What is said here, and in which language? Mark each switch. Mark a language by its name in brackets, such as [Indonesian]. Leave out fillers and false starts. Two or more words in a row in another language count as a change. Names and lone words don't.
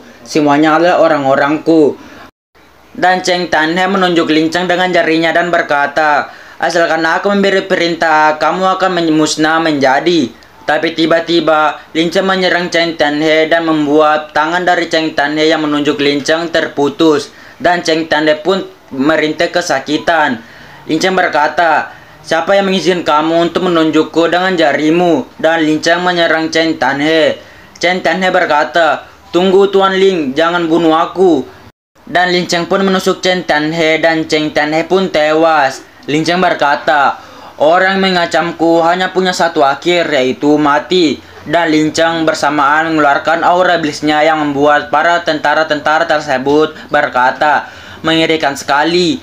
[Indonesian] Semuanya adalah orang-orangku." Dan Cheng Tan-he menunjuk Lin Cheng dengan jarinya dan berkata, "Asalkan aku memberi perintah, kamu akan musnah menjadi." Tapi tiba-tiba Lin Cheng menyerang Cheng Tan-he dan membuat tangan dari Cheng Tan-he yang menunjuk Lin Cheng terputus. Dan Cheng Tan-he pun merintih kesakitan. Lin Cheng berkata, "Siapa yang mengizinkan kamu untuk menunjukku dengan jarimu?" Dan Lin Cheng menyerang Cheng Tan-he. Cheng Tan-he berkata, "Tunggu Tuan Lin, jangan bunuh aku." Dan Lin Cheng pun menusuk Cheng Tan-he dan Cheng Tan-he pun tewas. Lin Cheng berkata, "Orang mengacamku hanya punya satu akhir, yaitu mati." Dan Lin Cheng bersamaan mengeluarkan aura iblisnya yang membuat para tentara-tentara tersebut berkata, "Mengerikan sekali.